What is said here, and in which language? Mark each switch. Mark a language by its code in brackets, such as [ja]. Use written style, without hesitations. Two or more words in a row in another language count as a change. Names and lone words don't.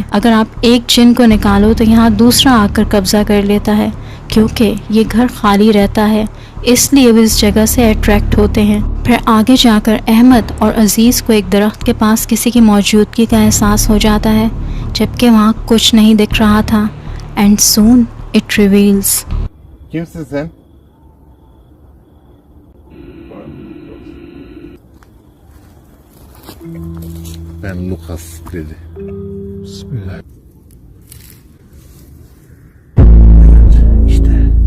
[ur] اگر آپ ایک جن کو نکالو تو یہاں دوسرا آکر قبضہ کر لیتا ہے. کیونکہ یہ گھر خالی رہتا ہے، اس لیے وہ اس جگہ سے اٹریکٹ ہوتے ہیں. پھر آگے جا کر احمد اور عزیز کو ایک درخت کے پاس کسی کی موجودگی کا احساس ہو جاتا ہے، جبکہ وہاں کچھ نہیں دکھ رہا تھا. [en] And soon it reveals. [tr] Kimsin sen? Ben Lucas dedi. Bismillah. İşte.